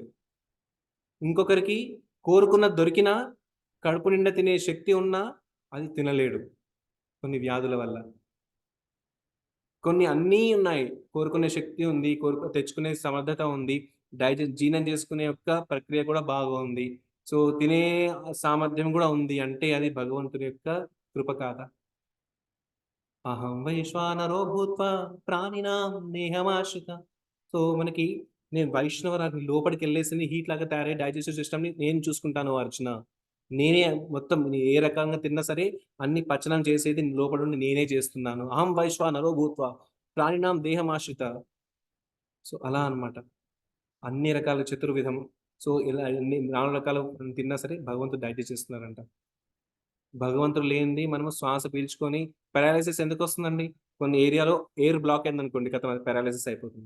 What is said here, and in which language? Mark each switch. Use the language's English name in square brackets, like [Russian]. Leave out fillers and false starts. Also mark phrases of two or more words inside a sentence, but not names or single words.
[Telugu] ఇంకొకరికి కోరుకున్నది దొరికినా, కడుపు నిండా తినే శక్తి ఉన్నా అది తినలేడు కొన్ని వ్యాధుల వల్ల. కొన్ని అన్నీ ఉన్నాయి. కోరుకునే శక్తి ఉంది. తెచ్చుకునే సమర్థత ఉంది. జీర్ణం చేసుకునే యొక్క ప్రక్రియ కూడా బాగుంది. సో, తినే సామర్థ్యం గూడా ఉంది. అంటే అది భగవంతుని యొక్క కృప కాదా? [Sanskrit] అహం వైశ్వానరో భూత్వా ప్రాణినాం దేహమాశ్రిత. [Telugu] సో, మనకి నేను వైష్ణవరాన్ని లోపలికెళ్ళేసింది హీట్‌లాగా తయారయ్యి [English] digestive systemని [Telugu] నేను చూసుకుంటాను అర్చన. నేనే మొత్తం ఏ రకంగా తిన్నా సరే అన్ని పచనం చేసేది లోపలుండి నేనే చేస్తున్నాను. [Sanskrit] అహం వైశ్వానరో భూత్వా ప్రాణినాం దేహమాశ్రిత. [Telugu] సో, అలా అన్నమాట. అన్ని రకాల చతుర్విధం. సో, ఇలా ఎన్ని 4 రకాలు తిన్నా సరే భగవంతుడు డైజెస్ట్ చేస్తున్నారంట. భగవంతుడు లేనిది మనము శ్వాస పీల్చుకొని పారాలిసిస్ ఎందుకొస్తుందండి? కొన్ని ఏరియాలో [English] air block [Telugu] అయిందనుకోండి ఖతం అది పారాలిసిస్ అయిపోతుంది.